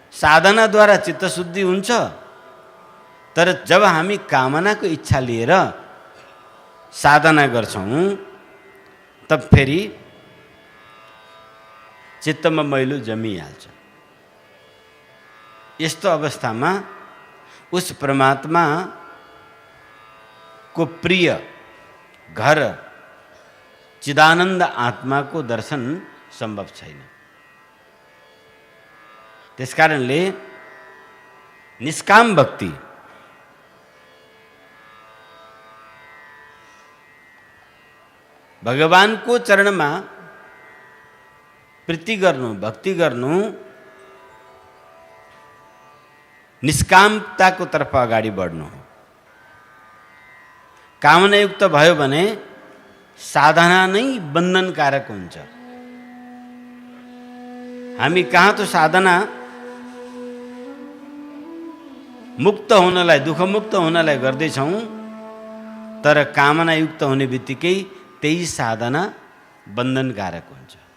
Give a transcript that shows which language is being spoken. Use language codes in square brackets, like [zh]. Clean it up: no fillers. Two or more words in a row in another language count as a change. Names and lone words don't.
[ne] साधनाद्वारा चित्तशुद्धि हुन्छ, तर जब हामी कामनाको इच्छा लिएर साधना गर्छौँ तब फेरि चित्तमा मैलो जमिहाल्छ। यस्तो अवस्थामा [hi] उस परमात्मा को [ne] प्रिय घर चिदानंद आत्मा को दर्शन संभव छैन। त्यसकारणले निष्काम भक्ति [hi] भगवान को चरण में [ne] प्रीति गर्नु, भक्ति गर्नु, निष्कामता को तर्फ अगाडि बढ्नु हो। कामनायुक्त भयो भने साधना नै बन्धनकारक हुन्छ। हामी कहाँ तो साधना मुक्त हुनलाई, दुःख मुक्त हुनलाई गर्दैछौँ, तर कामनायुक्त हुने बित्तिकै त्यही साधना बन्धनकारक हुन्छ।